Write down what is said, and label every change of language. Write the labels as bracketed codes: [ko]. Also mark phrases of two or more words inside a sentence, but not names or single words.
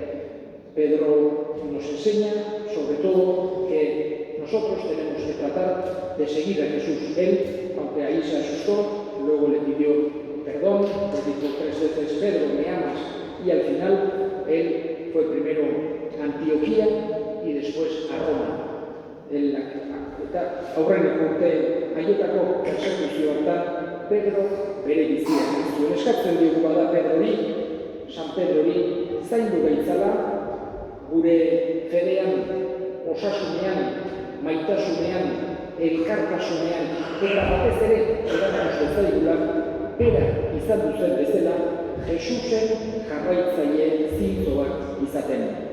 [es] Pedro nos enseña, sobre todo, que nosotros tenemos que tratar de seguir a Jesús. Él, aunque ahí se asustó, luego le pidió perdón, le dijo 3 veces, Pedro, ¿me amas? Y al final, él fue primero a Antioquía y después a Roma. [eu] Aurreneko urte haietako persekuzioetan Pedro bere bizia zuen. Eskatzen diogu bada Pedrori, San Pedrori, zaindu gaitzala, gure fedean, osasunean, maitasunean, elkartasunean, eta batez ere, erantzuz bezaigula, bera izan duzen bezala, Jesusen jarraitzaile zintzoak izaten.